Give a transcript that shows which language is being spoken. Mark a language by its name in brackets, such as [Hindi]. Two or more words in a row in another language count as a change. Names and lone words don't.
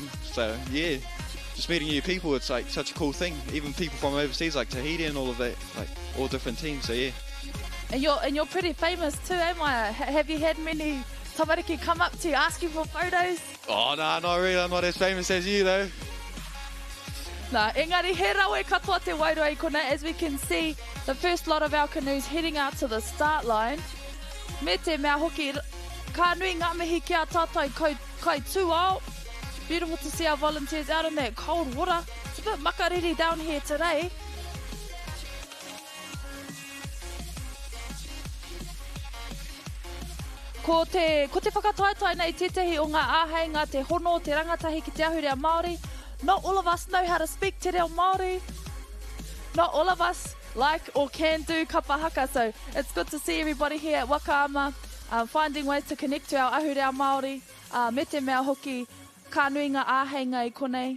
[English] So, yeah, just meeting new people, it's like such a cool thing. Even people from overseas, like Tahiti and all of that, like all different teams, so yeah. And you're pretty famous too, eh, Maia? Have you had many tamariki come up to you asking for photos? Oh, no, not really. I'm not as famous as you, though. [Māori] Nā, engari, he rawe katoa te wairua i kona. [English] As we can see, the first lot of our canoes heading out to the start line. [Māori] Me te mea hoki, ka nui ngā mihi ki a tātai kai tūao. [English] Beautiful to see our volunteers out in that cold water. It's a bit makariri down here today. [Māori] Ko te whakataetai nei tētahi o ngā āheinga, te hono, te rangatahi ki te ahurea Māori. [English] Not all of us know how to speak [Māori] te reo Māori. [English] Not all of us like or can do kapahaka, so it's good to see everybody here at Waka ama, finding ways to connect to our [Māori] ahurea Māori. Me te mea hoki, ka nui ngā āheinga i konei.